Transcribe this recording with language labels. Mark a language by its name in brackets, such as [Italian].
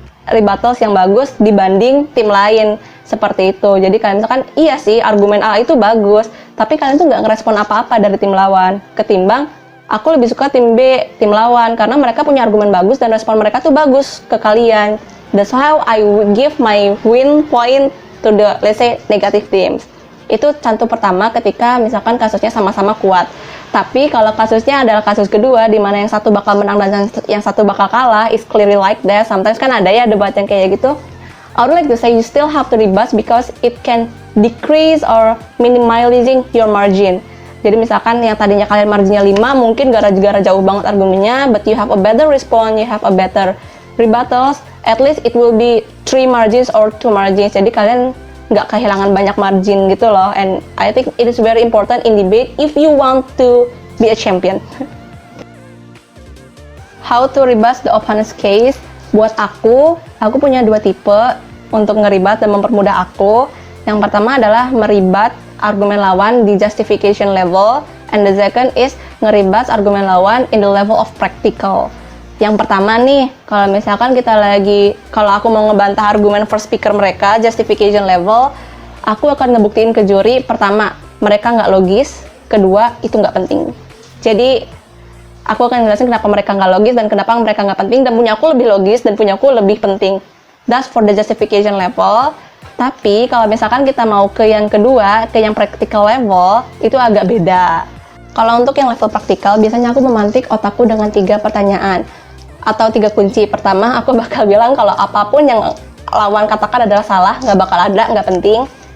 [Indonesian] rebuttals yang bagus dibanding tim lain, seperti itu. Jadi kalian misalkan, iya sih argumen A itu bagus, tapi kalian tuh nggak ngerespon apa-apa dari tim lawan, ketimbang aku lebih suka tim B, tim lawan, karena mereka punya argumen bagus dan respon mereka tuh bagus ke kalian. [English] That's how I would give my win point to the, let's say, negative teams. [Indonesian] Itu contoh pertama ketika misalkan kasusnya sama-sama kuat. Tapi kalau kasusnya adalah kasus kedua, di mana yang satu bakal menang dan yang satu bakal kalah, is clearly like that. Sometimes kan ada ya debat yang kayak gitu. [English] I would like to say you still have to rebut because it can decrease or minimizing your margin. [Indonesian] Jadi misalkan yang tadinya kalian marginnya 5, mungkin gara-gara jauh banget argumennya, but you have a better response, you have a better rebuttals, at least it will be 3 margins or 2 margins. Jadi kalian nggak kehilangan banyak margin gitu loh. [English] And I think it is very important in debate if you want to be a champion. How to rebut the opponent's case? [Indonesian] Buat aku punya 2 tipe untuk ngeribat dan mempermudah aku. Yang pertama adalah meribat argumen lawan di justification level, and the second is ngeribat argumen lawan in the level of practical. Yang pertama nih, kalau misalkan kalau aku mau ngebantah argumen first speaker mereka, justification level, aku akan ngebuktiin ke juri, pertama, mereka nggak logis, kedua, itu nggak penting. Jadi, aku akan jelasin kenapa mereka nggak logis dan kenapa mereka nggak penting, dan punya aku lebih logis dan punya aku lebih penting. [English] That's for the justification level. [Indonesian] Tapi, kalau misalkan kita mau ke yang kedua, ke yang practical level, itu agak beda. Kalau untuk yang level praktikal, biasanya aku memantik otakku dengan 3 pertanyaan atau 3 kunci. Pertama, aku bakal bilang kalau apapun yang lawan katakan adalah salah, nggak bakal ada, nggak penting.